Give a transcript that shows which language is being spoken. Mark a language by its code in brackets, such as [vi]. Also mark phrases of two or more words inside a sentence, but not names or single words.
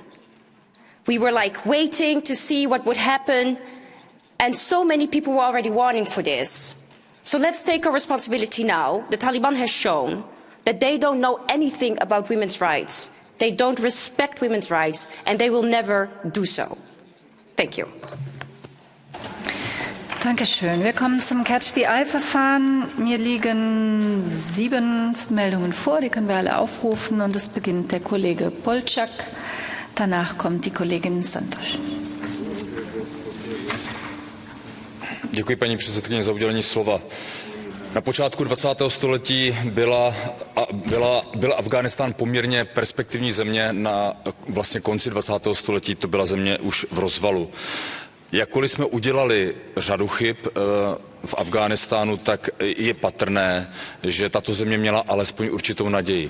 [en] We were waiting to see what would happen, and so many people were already warning for this. So let's take our responsibility now. The Taliban has shown that they don't know anything about women's rights. They don't respect women's rights, and they will never do so. Thank you. [de] Dankeschön. Wir kommen zum Catch-the-Eye-Verfahren. Mir liegen 7 Meldungen vor, die können wir alle aufrufen. Und es beginnt der Kollege Polčák. Danach kommt die Kollegin Santos. [cs] Děkuji, paní předsedkyně, za udělení slova. Na počátku 20. století byl Afghánistán poměrně perspektivní země, na vlastně konci 20. století to byla země už v rozvalu. Jakkoliv jsme udělali řadu chyb v Afghánistánu, tak je patrné, že tato země měla alespoň určitou naději.